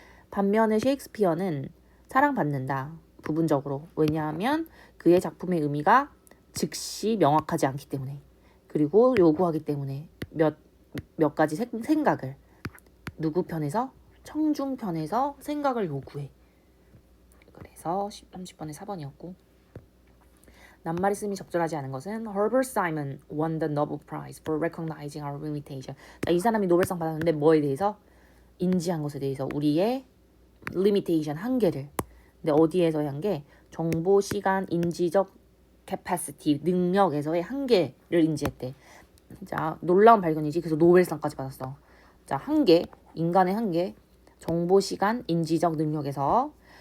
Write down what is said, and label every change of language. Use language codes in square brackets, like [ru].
[ko] 반면에 셰익스피어는 사랑받는다 부분적으로. 왜냐하면 그의 작품의 의미가 즉시 명확하지 않기 때문에, 그리고 요구하기 때문에 몇 가지 생각을 누구 편에서? 청중 편에서 생각을 요구해. 그래서 30번에 4번이었고, 낱말이 쓰임이 적절하지 않은 것은 [en] Herbert Simon won the Nobel Prize for recognizing our limitation. [ko] 자, 이 사람이 노벨상 받았는데 뭐에 대해서? 인지한 것에 대해서 우리의 limitation, 한계를. 근데 어디에서의 한계? 정보, 시간, 인지적 capacity, 능력에서의 한계를 인지했대. 자, 놀라운 발견이지. 그래서 노벨상까지 받았어. 자, 한계, 인간의 한계, 정보, 시간, 인지적 능력에서.